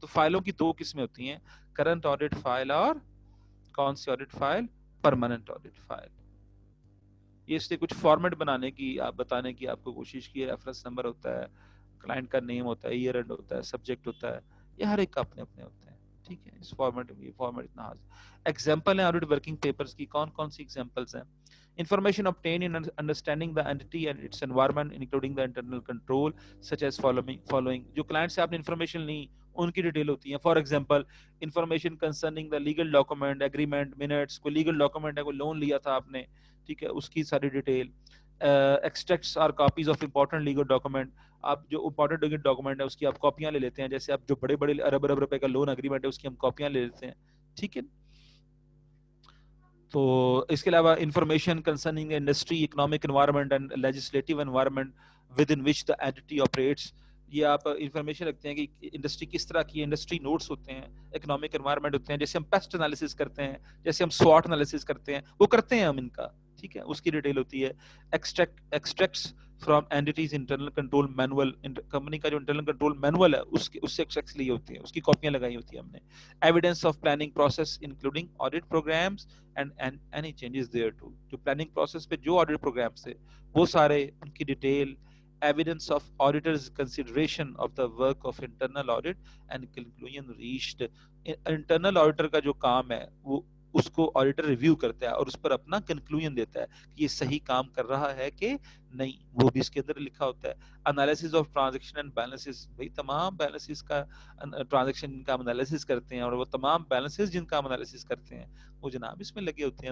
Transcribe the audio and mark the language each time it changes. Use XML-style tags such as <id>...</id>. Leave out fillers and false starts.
<ur>تو فائلوں کی 2 قسمیں ہوتی ہیں, کرنٹ آڈٹ فائل اور کون سی audit file, permanent audit file. یہ اس لیے کچھ فارمیٹ بنانے کی, آپ بتانے کی آپ کو کوشش کی ہے. ریفرنس نمبر ہوتا ہے, کلائنٹ کا نیم ہوتا ہے, ایئر اینڈ ہوتا ہے, سبجیکٹ ہوتا ہے, یہ ہر ایک کا اپنے اپنے ہوتے ہیں. ٹھیک ہے, اس فارمیٹ میں, یہ فارمیٹ اتنا حاضر. ایگزامپل ہیں آڈٹ ورکنگ پیپرز کی, کون سی ایگزامپلز ہیں.</ur> <en>Information obtained in understanding the entity and its environment, including the internal control, such as following.</en> <ur>جو کلائنٹ سے آپ نے انفارمیشن لی ان کی ڈیٹیل ہوتی ہیں.</ur> <en>For example information concerning the legal document, agreement, minutes.</en> <ur>کوئی لیگل ڈاکومنٹ ہے, کوئی لون لیا تھا آپ نے, ٹھیک ہے, اس کی ساری detail.</ur> <en>Extracts or copies of important legal document.</en> <ur>آپ جو امپورٹنٹ لیگل ڈاکومنٹ ہے اس کی آپ کاپیاں لے لیتے ہیں. جیسے آپ جو بڑے ارب روپے کا لون اگریمنٹ ہے اس کی ہم کاپیاں لے لیتے ہیں. ٹھیک ہے. تو اس کے علاوہ</ur> <en>Information concerning industry, economic environment and legislative environment within which the entity operates.</en> <ur>یہ آپ انفارمیشن رکھتے ہیں کہ انڈسٹری کس طرح کی, انڈسٹری نوٹس ہوتے ہیں, اکنامک انوائرمنٹ ہوتے ہیں, جیسے ہم پیسٹ انالیسس کرتے ہیں, جیسے ہم سواٹ انالیسس کرتے ہیں, وہ کرتے ہیں ہم ان کا. ٹھیک ہے, اس کی ڈیٹیل ہوتی ہے.</ur> <en>extracts from entity's internal control manual,</en> <ur>company کا جو انٹرنل کنٹرول مینول ہے اس سے ایکسٹریکٹس لی ہوتی ہیں, اس کی کاپیاں لگائی ہوتی ہیں ہم نے.</ur> <en>Evidence of planning process including audit programs and any changes there too.</en> <ur>جو پلاننگ پروسیس پہ جو آڈٹ پروگرام سے وہ سارے ان کی detail.</ur> <en>Evidence of auditor's consideration of the work of internal audit and conclusion reached.</en> <ur>Internal auditor کا جو کام ہے وہ اس کو آڈیٹر ریویو کرتا ہے اور اس پر اپنا کنکلوژن دیتا ہے کہ یہ صحیح کام کر رہا ہے کہ نہیں, وہ بھی اس کے اندر لکھا ہوتا ہے.</ur> <en>analysis of transaction and balances,</en> <ur>بھائی تمام بیلنسز کا ٹرانزیکشن کا انالیسس کرتے ہیں, اور وہ تمام بیلنسز جن کا انالیسس کرتے ہیں وہ جناب اس میں لگے ہوتے ہیں.</ur>